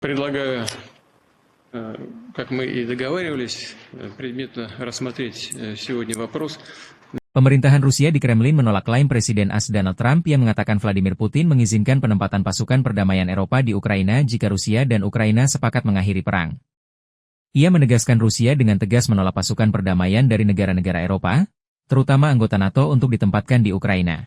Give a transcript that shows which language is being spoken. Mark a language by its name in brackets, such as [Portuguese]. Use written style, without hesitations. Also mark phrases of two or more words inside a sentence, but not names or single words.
[Russian] Предлагаю, как мы и договаривались, предметно рассмотреть сегодня вопрос. [Indonesian] Pemerintahan Rusia di Kremlin menolak klaim Presiden AS Donald Trump yang mengatakan Vladimir Putin mengizinkan penempatan pasukan perdamaian Eropa di Ukraina jika Rusia dan Ukraina sepakat mengakhiri perang. Ia menegaskan Rusia dengan tegas menolak pasukan perdamaian dari negara-negara Eropa, terutama anggota NATO untuk ditempatkan di Ukraina.